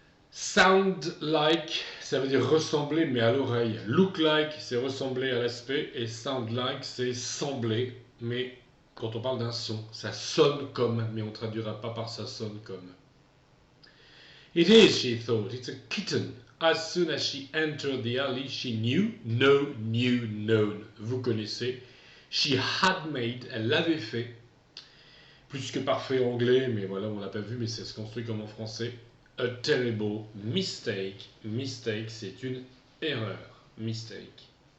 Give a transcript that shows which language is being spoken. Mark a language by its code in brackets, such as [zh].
[fr] Sound like, ça veut dire ressembler mais à l'oreille. Look like, c'est ressembler à l'aspect. Et sound like, c'est sembler, mais quand on parle d'un son, ça sonne comme, mais on ne traduira pas par ça sonne comme. [en] It is, she thought, it's a kitten. As soon as she entered the alley, she knew, known. [fr] Vous connaissez. [en] She had made, [fr] elle l'avait fait. Plus que parfait anglais, mais voilà, on l'a pas vu, mais ça se construit comme en français. [en] A terrible mistake. Mistake, [fr] c'est une erreur. [en] Mistake.